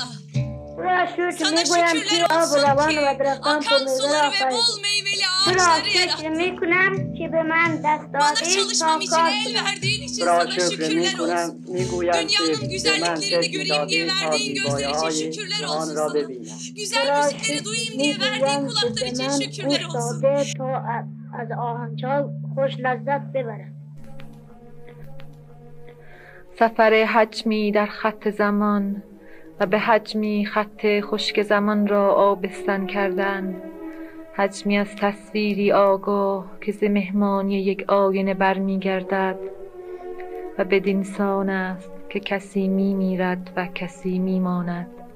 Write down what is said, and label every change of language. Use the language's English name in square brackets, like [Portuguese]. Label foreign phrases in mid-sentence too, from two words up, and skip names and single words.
[Turkish] Sana şükürler olsun ki akan suları ve bol meyveli ağaçları yarattın. Bana çalışmam için el verdiğin için sana şükürler olsun. Dünyanın güzelliklerini göreyim diye verdiğin gözler için şükürler olsun sana. Güzel müzikleri duyayım diye verdiğin kulaklar için şükürler olsun. [Persian] سفر حجمی در خط زمان و به حجمی خط خشک زمان را آبستن کردن حجمی از تصویری آگاه که ز مهمانی یک آینه برمیگردد و بدین سان است که کسی میمیرد و کسی میماند.